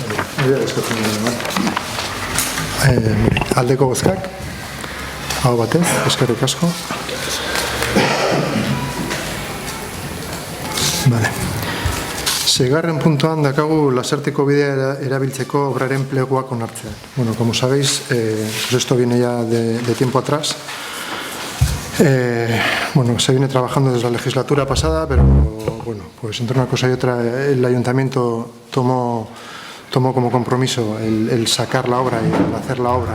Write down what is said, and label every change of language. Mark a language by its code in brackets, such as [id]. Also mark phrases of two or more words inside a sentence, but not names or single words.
[eu] Aldeko bozkak, hau batez, eskerrik asko. Seigarren puntuan dakagu Lasarteko bidea erabiltzeko obraren pleguak onartzea. [es] Como sabéis, esto viene ya de tiempo atrás. Se viene trabajando desde la legislatura pasada, pero pues entre una cosa y otra el ayuntamiento tomó como compromiso el sacar la obra y el hacer la obra.